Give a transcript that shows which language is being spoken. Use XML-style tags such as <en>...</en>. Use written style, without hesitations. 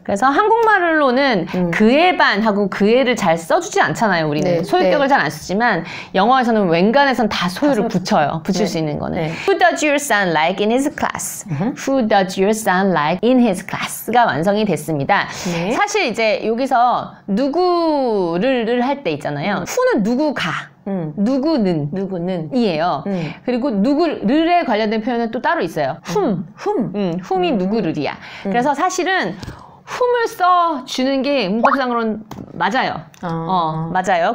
<ko>그래서 한국말로는 그의 반하고 그의를 잘 써주지 않잖아요. 우리는 네, 소유격을 네. 잘 안 쓰지만 영어에서는 웬간에선 다 소유를 붙일 수 있는 거는. 네.</ko> <en>Who does your son like in his class? Who does your son like in his class가</en> <ko>완성이 됐습니다. 네. 사실 이제 여기서 누구를 할 때 있잖아요. who는 누구가. 누구는 이에요. 그리고 누구를에 관련된 표현은 또 따로 있어요. whom이 누구를이야. 그래서 사실은 whom을 써주는 게 문법상으로는 맞아요. 맞아요.</ko>